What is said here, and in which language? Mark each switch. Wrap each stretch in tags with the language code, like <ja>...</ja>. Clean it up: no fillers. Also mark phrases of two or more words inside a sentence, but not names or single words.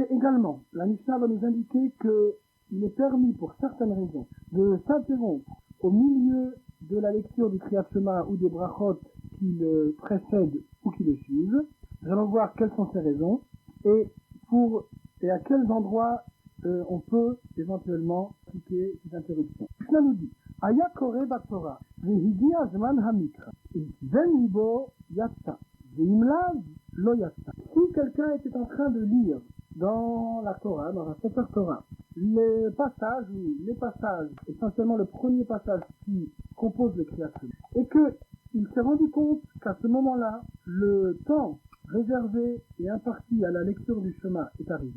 <fr>Et également, la Mishnah va nous indiquer qu'il est permis pour certaines raisons de s'interrompre au milieu de la lecture du</fr> <he>קריאת שמע</he> <fr>ou des brachot qui le précèdent ou qui le suivent. Nous allons voir quelles sont ces raisons et à quels endroits on peut éventuellement appliquer ces interruptions.</fr> <he>Mishnah</he> <fr>nous dit</fr> <he>היה קורא בתורה והגיע זמן המקרא כוון לבו יצא ואם לאו לא יצא.</he> <fr>Si quelqu'un était en train de lire dans la Torah, dans la</fr> <he>ספר תורה,</he> <fr>les passages, essentiellement le premier passage qui compose le</fr> <he>קריאת שמע,</he> <fr>et qu'il s'est rendu compte qu'à ce moment-là, le temps réservé et imparti à la lecture du Shema est arrivé.</fr>